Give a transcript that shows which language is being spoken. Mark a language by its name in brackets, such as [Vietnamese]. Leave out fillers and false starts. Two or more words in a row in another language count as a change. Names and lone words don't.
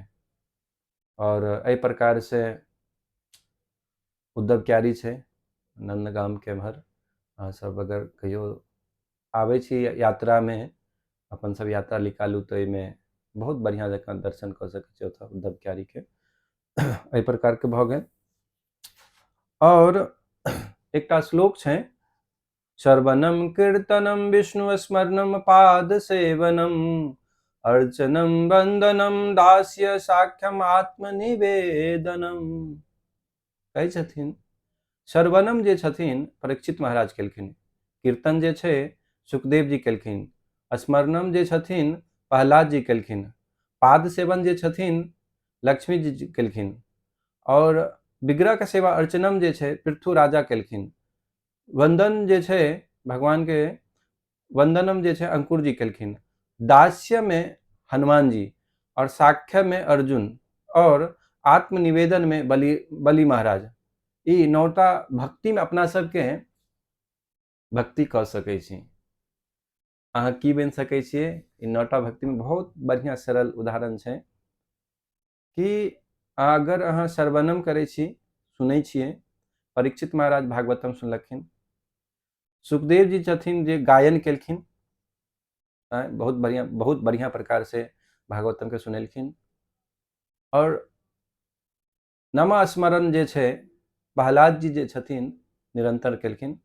[Maithili] और एहि प्रकार से उद्धव क्यारी छै नंदगाम के एम्हर, अहाँ सब अगर कहियो आबै छी यात्रा में, अपन सब यात्रा निकालू तो एहिमे बहुत बढ़िया जकाँ दर्शन कऽ सकै छी ओतऽ उद्धव क्यारी के। एहि प्रकार के भऽ गेल। और एकटा श्लोक छै, [Sanskrit] श्रवणम कीर्तनम विष्णु स्मरणम पाद सेवनम अर्चनम वंदनम दास्य साख्यम आत्मनिवेदनम। [Maithili] कहै छथिन श्रवणम जे छथिन परीक्षित महाराज केलखिन, कीर्तन जे छै सुखदेव जी केलखिन, स्मरणम जे छथिन प्रहलाद जी केलखिन, पाद सेवन जे छथिन लक्ष्मी जी केलखिन, और विग्रह के सेवा अर्चनम जे छै पृथु राजा केलखिन, वंदन जे छै भगवान के वंदनम जे छै अंकुर जी केलखिन, दास्य में हनुमान जी, और साख्य में अर्जुन, और आत्मनिवेदन में बलि महाराज। ई 9टा भक्ति में अपना सबके भक्ति कऽ सकै छी। अहाँ की बनि सकै छियै, ई 9टा भक्ति में बहुत बढ़िया सरल उदाहरण छै कि अगर अहाँ श्रवणम करै छी, सुनै छियै, परीक्षित महाराज भागवतम सुनलखिन, सुखदेव जी छथिन जे गायन केलखिन, बहुत बढ़िया प्रकार से भागवतम के सुनेलखिन, और नाम स्मरण जे छै प्रहलाद जी जे छथिन निरंतर केलखिन।